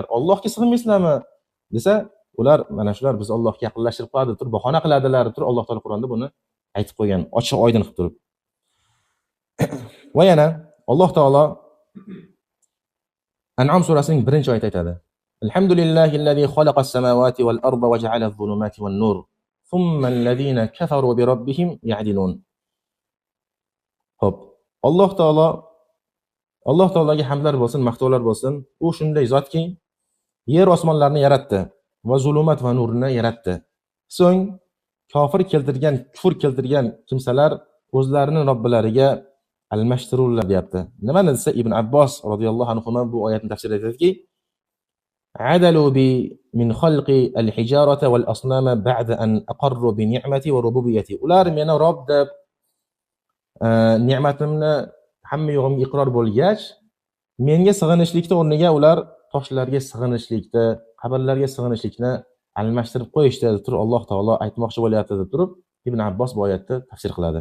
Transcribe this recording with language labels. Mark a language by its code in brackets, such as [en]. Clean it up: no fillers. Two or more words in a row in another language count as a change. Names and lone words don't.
[uz] Allohga sig'inmaysizlarmi? desa, ular mana shular biz Allohga yaqinlashtirib qo'yadi turib bahona qiladilar turib Alloh taolo Qur'onda buni aytib qo'ygan, ochiq oydin qilib turib. Va yana Alloh taolo An'am surasining 1-oyatida aytadi: [ar] الحمد لله الذي خلق السماوات والأرض وجعل الظلمات والنور ثم الذين كفروا بربهم يعدلون. [uz] Xo'p, Alloh taologa hamdlar bo'lsin, maqtovlar bo'lsin. U shunday zotki, yer osmonlarni yaratdi va zulumat va nurni yaratdi. So'ng kufr keltirgan kimsalar o'zlarining robbilariga almashtirurlar deyapti. Nima desa Ibn Abbos [ar] رضي الله عنه [uz] bu oyatni tafsir etadiki, [ar] عدلوا بي من خلقي الحجارة والأصنام بعد أن أقروا بنعمتي وربوبيتي. [uz] Ular meni Rob deb ne'matimni hamma yo'g'imga iqror bo'lgach, menga sig'inishlikda o'rniga ular toshlarga sig'inishlikda, qabrlarga sig'inishlikni almashtirib qo'yishdi deb turib Alloh taolo aytmoqchi bo'lyapti deb turib Ibn Abbos bu oyatni tafsir qiladi.